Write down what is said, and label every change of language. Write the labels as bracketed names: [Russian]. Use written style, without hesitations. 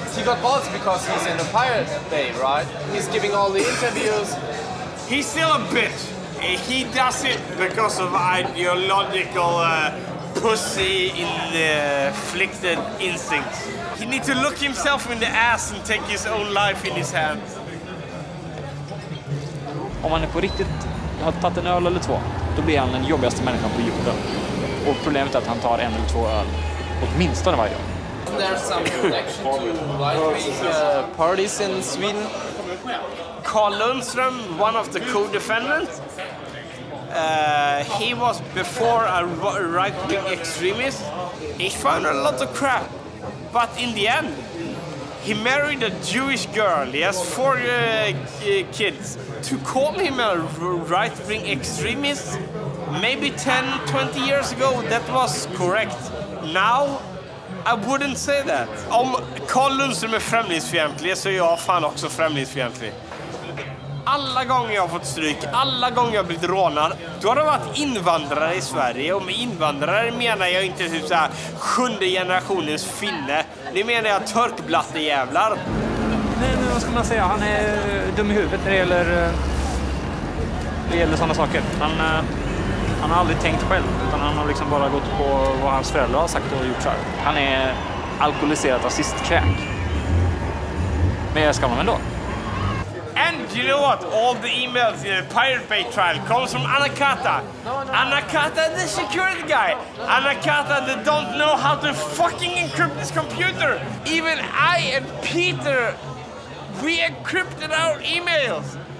[English] He got balls because he's in the Pirate Bay, right? He's giving all the interviews. He's still a bitch. He does it because of ideological pussy-inflicted instincts. He needs to look himself in the ass and take his own life in his hands. [Swedish] Om man är på riktigt har tagit en öl eller två, då blir han den jobbigaste människan på jorden. Och problemet är att han tar 1 eller 2 öl åtminstone varje dag. [English] There's some connection to right-wing parties in Sweden. Carl Lundström, one of the co-defendants, he was before a right-wing extremist. He found a lot of crap, but in the end, he married a Jewish girl. He has 4 kids. To call him a right-wing extremist, maybe 10-20 years ago, that was correct. Now, I wouldn't say that. [Swedish] Om Carl Lundström är främlingsfientlig så är jag fan också främlingsfientlig. Alla gånger jag har fått stryk, alla gånger jag har blivit rånad, då har det varit invandrare i Sverige. Och med invandrare menar jag inte typ såhär 7:e generationens finne. Det menar jag törkblattejävlar. Men vad ska man säga? Han är dum i huvudet när det gäller sådana saker. Han har aldrig tänkt själv, utan han har liksom bara gått på vad hans föräldrar har sagt och gjort så här. Han är alkoholiserad rasistkräk. Men jag ska man ändå. [English] And you know what? All the emails in the Pirate Bay trial comes from Anakata. Anakata, the security guy. Anakata, that don't know how to fucking encrypt this computer. Even I and Peter, we encrypted our emails.